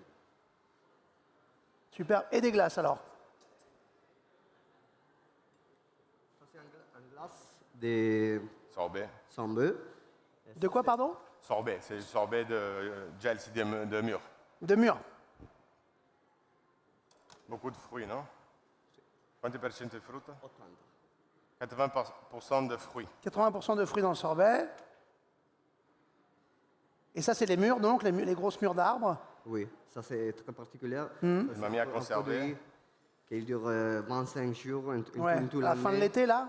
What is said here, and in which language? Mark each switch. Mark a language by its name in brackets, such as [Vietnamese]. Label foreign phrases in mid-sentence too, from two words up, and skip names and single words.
[French] super. Et des glaces, alors? glace de Sorbet. Sambeu. De quoi, pardon? Sorbet, c'est le sorbet de gel de mûr. De mûr. Beaucoup de fruits, non? [Italian] Quanti per cento di frutta? [French] 80. 80% de fruits. 80% de fruits dans le sorbet. Et ça, c'est les mûres, donc, les grosses mûres d'arbres. Oui, ça c'est très particulier. Il m'a mis à conserver. Qui dure 25 jours Ouais. tout À la fin de l'année. l'été, là?